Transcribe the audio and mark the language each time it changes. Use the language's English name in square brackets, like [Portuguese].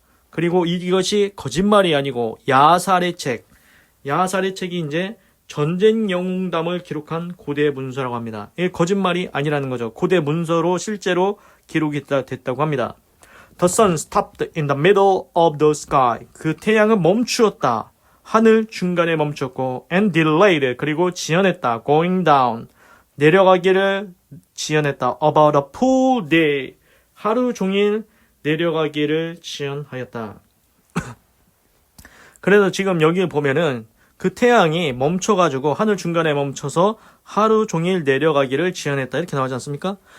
[Korean] 그리고 이것이 거짓말이 아니고 야살의 책이 이제 전쟁 영웅담을 기록한 고대 문서라고 합니다. 이게 거짓말이 아니라는 거죠. 고대 문서로 실제로 기록이 됐다고 합니다. [English] The sun stopped in the middle of the sky. [Korean] 그 태양은 멈추었다. 하늘 중간에 멈췄고 [English] and delayed [Korean] 그리고 지연했다. [English] going down [Korean] 내려가기를 지연했다. [English] about a full day [Korean] 하루 종일 내려가기를 지연하였다. 그래서 지금 여기 보면은 그 태양이 멈춰가지고 하늘 중간에 멈춰서 하루 종일 내려가기를 지연했다. 이렇게 나오지 않습니까?